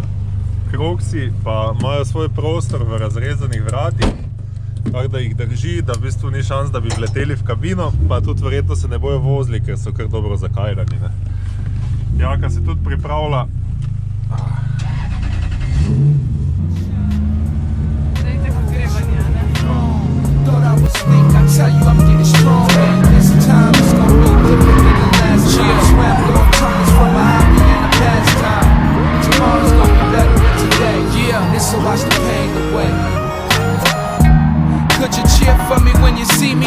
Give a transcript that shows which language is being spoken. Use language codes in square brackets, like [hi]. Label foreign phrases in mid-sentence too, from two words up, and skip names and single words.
[sl] Kroksi pa imajo svoj prostor v razrezanih vratih, tako da jih drži, da v bistvu ni šans, da bi vleteli v kabino, pa tudi verjetno se ne bojo vozili, ker so kar dobro zakajrani, ne? Jaka se tudi pripravlja. Zdaj tako grevanja, ne? [en] Thought I was weak, I tell you I'm getting stronger. This time it's gonna be different than the last year. Swam through tunnels from behind me in the past time. Tomorrow's gonna be better than today. Yeah, this'll wash the pain away. Could you cheer for me when you see me?